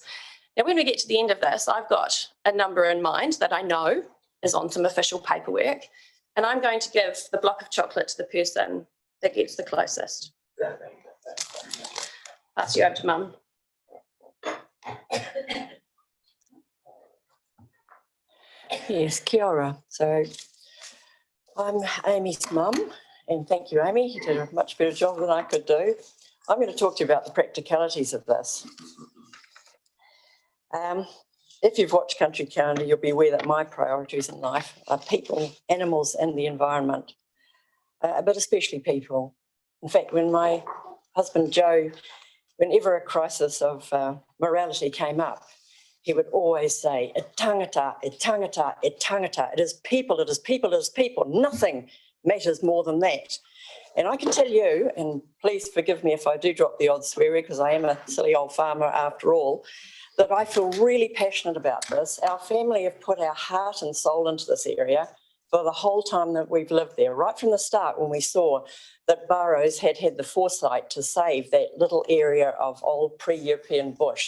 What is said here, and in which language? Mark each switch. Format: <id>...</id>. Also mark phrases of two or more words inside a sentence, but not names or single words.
<en>Now, when we get to the end of this, I've got a number in mind that I know is on some official paperwork, and I'm going to give the block of chocolate to the person that gets the closest. Pass you over to Mum. Yes,</en> <mi>kia ora.</mi> <en>So I'm Amy's mum, and thank you, Amy. You did a much better job than I could do. I'm going to talk to you about the practicalities of this. If you've watched Country Calendar, you'll be aware that my priorities in life are people, animals and the environment, but especially people. In fact, when my husband Joe, whenever a crisis of morality came up, he would always say,</en> <mi>e tangata, e tangata, e tangata.</mi> <en>It is people, it is people, it is people. Nothing matters more than that. And I can tell you, and please forgive me if I do drop the odd swearing because I am a silly old farmer after all, that I feel really passionate about this. Our family have put our heart and soul into this area for the whole time that we've lived there, right from the start when we saw that Burrows had the foresight to save that little area of old pre-European bush.</en>